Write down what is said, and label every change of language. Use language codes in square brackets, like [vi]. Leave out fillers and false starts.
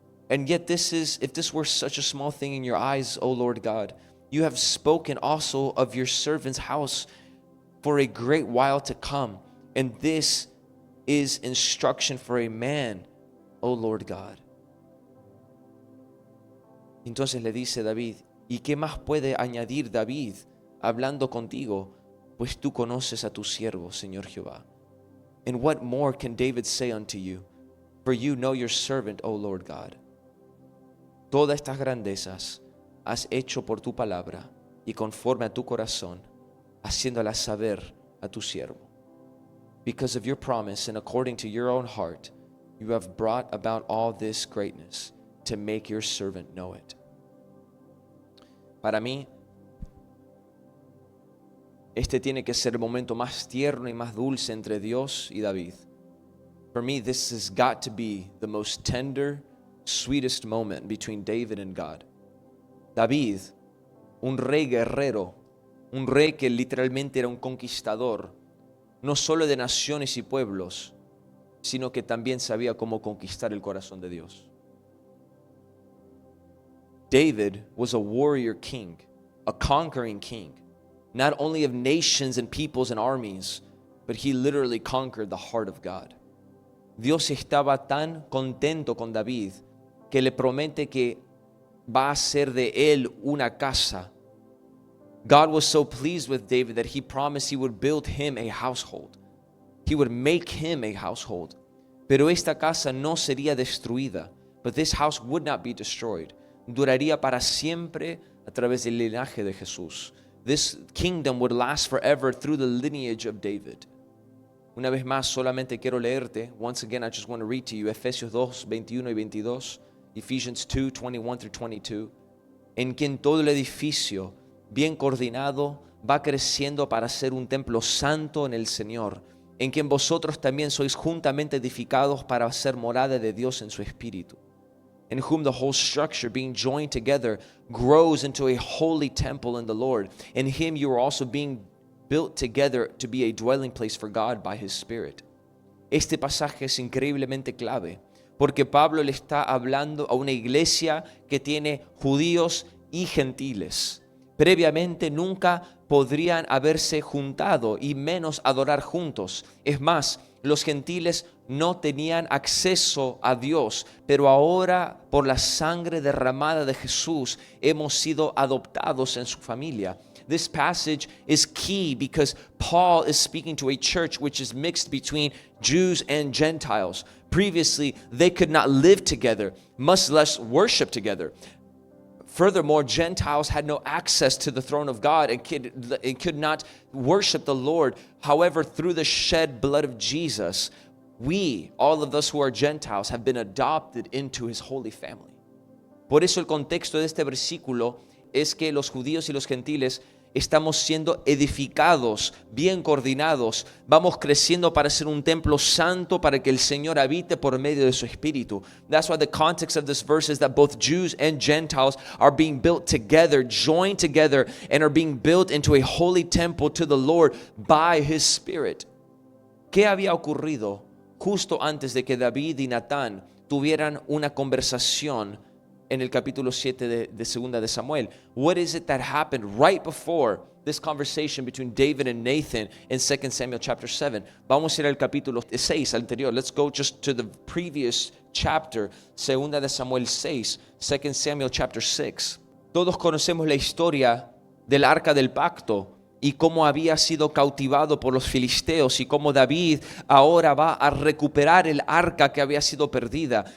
[en] And yet if this were such a small thing in your eyes, O Lord God, you have spoken also of your servant's house for a great while to come, and this is instruction for a man, O Lord God. [es] Entonces le dice David, ¿y qué más puede añadir David hablando contigo? Pues tú conoces a tu siervo, Señor Jehová. [en] And what more can David say unto you? For you know your servant, O Lord God. [es] Todas estas grandezas has hecho por tu palabra y conforme a tu corazón, haciéndolas saber a tu siervo. [en] Because of your promise and according to your own heart, you have brought about all this greatness to make your servant know it. [es] Para mí, este tiene que ser el momento más tierno y más dulce entre Dios y David. [en] For me, this has got to be the most tender, sweetest moment between David and God. [es] David, un rey guerrero, un rey que literalmente era un conquistador, no solo de naciones y pueblos, sino que también sabía cómo conquistar el corazón de Dios. [en] David was a warrior king, a conquering king, not only of nations and peoples and armies, but he literally conquered the heart of God. [es] Dios estaba tan contento con David que le promete que va a hacer de él una casa. [en] God was so pleased with David that he promised he would build him a household. He would make him a household. [es] Pero esta casa no sería destruida. [en] But this house would not be destroyed. [es] Duraría para siempre a través del linaje de Jesús. [en] This kingdom would last forever through the lineage of David. [es] Una vez más, solamente quiero leerte. [en] Once again, I just want to read to you [es] Efesios 2, 21 y 22. [en] Ephesians 2, 21 through 22. [es] En quien todo el edificio, bien coordinado, va creciendo para ser un templo santo en el Señor, en quien vosotros también sois juntamente edificados para ser morada de Dios en su Espíritu, [en] in whom the whole structure, being joined together, grows into a holy temple in the Lord. In him you are also being built together to be a dwelling place for God by his Spirit. [es] Este pasaje es increíblemente clave, porque Pablo le está hablando a una iglesia que tiene judíos y gentiles, Previamente nunca podrían haberse juntado y menos adorar juntos. Es más, los gentiles no tenían acceso a Dios, pero ahora por la sangre derramada de Jesús hemos sido adoptados en su familia. [en] This passage is key because Paul is speaking to a church which is mixed between Jews and Gentiles. Previously, they could not live together, much less worship together. Furthermore, Gentiles had no access to the throne of God and could not worship the Lord. However, through the shed blood of Jesus, we, all of us who are Gentiles, have been adopted into His holy family. [es] Por eso el contexto de este versículo es que los judíos y los gentiles estamos siendo edificados, bien coordinados, vamos creciendo para ser un templo santo para que el Señor habite por medio de su Espíritu. [en] That's why the context of this verse is that both Jews and Gentiles are being built together, joined together, and are being built into a holy temple to the Lord by His Spirit. [es] ¿Qué había ocurrido justo antes de que David y Natán tuvieran una conversación en el capítulo 7 de Segunda de Samuel? [en] What is it that happened right before this conversation between David and Nathan in 2 Samuel chapter 7? [es] Vamos a ir al capítulo 6 anterior. [en] Let's go just to the previous chapter, [es] Segunda de Samuel 6, [en] 2 Samuel chapter 6. [es] Todos conocemos la historia del arca del pacto y cómo había sido cautivado por los filisteos y cómo David ahora va a recuperar el arca que había sido perdida.